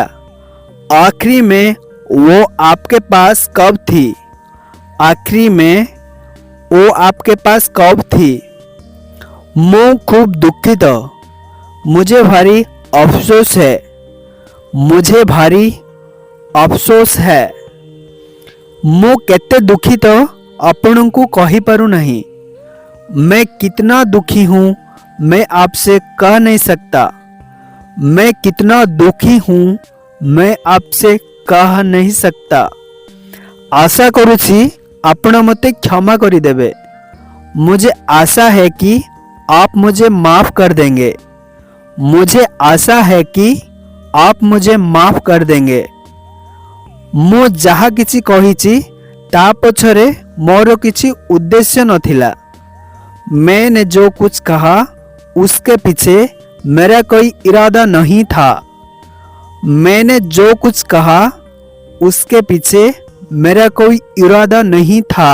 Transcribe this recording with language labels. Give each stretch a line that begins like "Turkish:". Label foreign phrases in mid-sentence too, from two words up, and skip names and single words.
Hindi: आखिरी में वो आपके पास कब थी? आखिरी में वो आपके पास कब थी? मैं खूब दुखित। मुझे भारी अफसोस है। मुझे भारी अफसोस है।
Odia: ମୁଁ କେତେ ଦୁଃଖିତ ଆପଣଙ୍କୁ କହିପାରୁ ନାହିଁ।
Hindi: मैं कितना दुखी हूँ मैं आपसे कह नहीं सकता। मैं कितना दुखी हूँ मैं आपसे कह नहीं सकता।
Odia: ଆଶା କରୁଛି ଆପଣ ମତେ କ୍ଷମା କରିଦେବେ।
Hindi: मुझे आशा है कि आप मुझे माफ़ कर देंगे। मुझे आशा है कि आप मुझे माफ़ कर देंगे।
Odia: ମୁଁ ଯାହା କିଛି କହିଛି ତା ପଛରେ ମୋର କିଛି ଉଦ୍ଦେଶ୍ୟ ନଥିଲା।
Hindi: मैंने जो कुछ कहा उसके पीछे मेरा कोई इरादा नहीं था। मैंने जो कुछ कहा उसके पीछे मेरा कोई इरादा नहीं था।